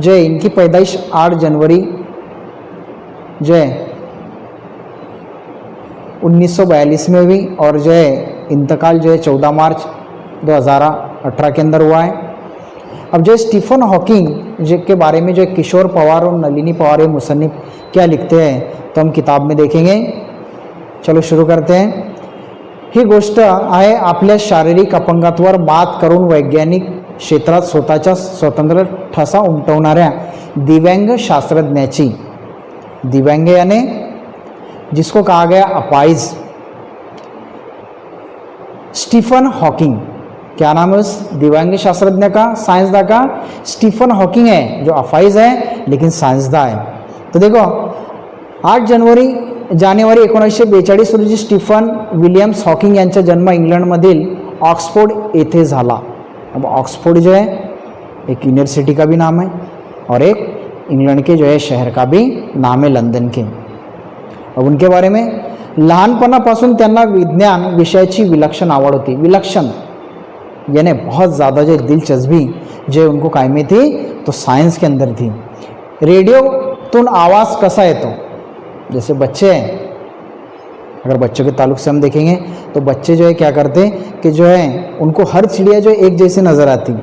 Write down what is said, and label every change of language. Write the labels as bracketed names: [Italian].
[Hindi] जो है इनकी पैदाइश 8 जनवरी जो है 1942 में हुई और जो है इंतकाल जो है 14 मार्च 2018 के अंदर हुआ है। अब जो स्टीफन हॉकिंग जो के बारे में जो किशोर पवार और नलिनी पवार मुसन्निफ क्या लिखते हैं तो हम किताब में देखेंगे। चलो शुरू करते हैं। [Marathi] ही गोष्ट आहे आपल्या शारीरिक अपंगत्वावर मात करून वैज्ञानिक क्षेत्रात स्वतःचा स्वतंत्र ठसा उमटवणाऱ्या दिव्यांग शास्त्रज्ञाची, [Hindi] दिव्यांग यानी जिसको कहा गया अपाइज, [Marathi] स्टीफन हॉकिंग। [Hindi] क्या नाम है उस दिव्यांग शास्त्रज्ञ का, साइंसदा का? स्टीफन हॉकिंग है, जो अफाइज है लेकिन साइंसदा है। तो देखो [Marathi] 8 जानेवारी 1942 रोजी स्टीफन विलियम्स हॉकिंग यांचा जन्म इंग्लंडमधील ऑक्सफोर्ड येथे झाला। [Hindi] अब ऑक्सफोर्ड जो है एक यूनिवर्सिटी का भी नाम है और एक इंग्लंड के जो है शहर का भी नाम है, लंदन के। अब उनके बारे में [Marathi] लहानपणापासून त्यांना विज्ञान विषयाची विलक्षण आवड होती। [Hindi] विलक्षण यानी बहुत ज़्यादा जो दिलचस्पी जो उनको कायमी थी तो साइंस के अंदर थी। [Marathi] रेडियोतून आवाज़ कसा येतो, [Hindi] जैसे बच्चे हैं, अगर बच्चों के ताल्लुक से हम देखेंगे तो बच्चे जो है क्या करते हैं कि जो है उनको हर चिड़िया जो एक जैसी नज़र आती।